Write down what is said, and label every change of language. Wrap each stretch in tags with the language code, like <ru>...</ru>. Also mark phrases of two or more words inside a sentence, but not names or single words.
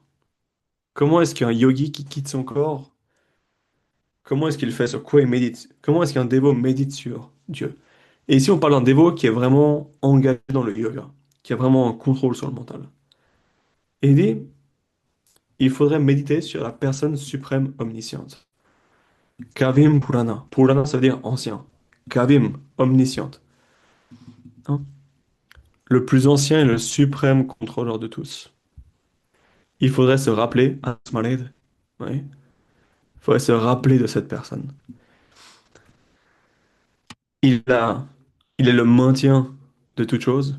<fr>Comment est-ce qu'un yogi qui quitte son corps, comment est-ce qu'il fait, sur quoi il médite? Comment est-ce qu'un dévot médite sur Dieu? Et ici, on parle d'un dévot qui est vraiment engagé dans le yoga, qui a vraiment un contrôle sur le mental. Et il dit, il faudrait méditer sur la personne suprême omnisciente.</fr> <sa>Kavim Purana.</sa> <fr>Purana, ça veut dire ancien. Kavim, omnisciente. Hein. Le plus ancien et le suprême contrôleur de tous. Il faudrait se rappeler, Asmaled, oui, il faudrait se rappeler de cette personne. Il a, il est le maintien de toute chose.</fr>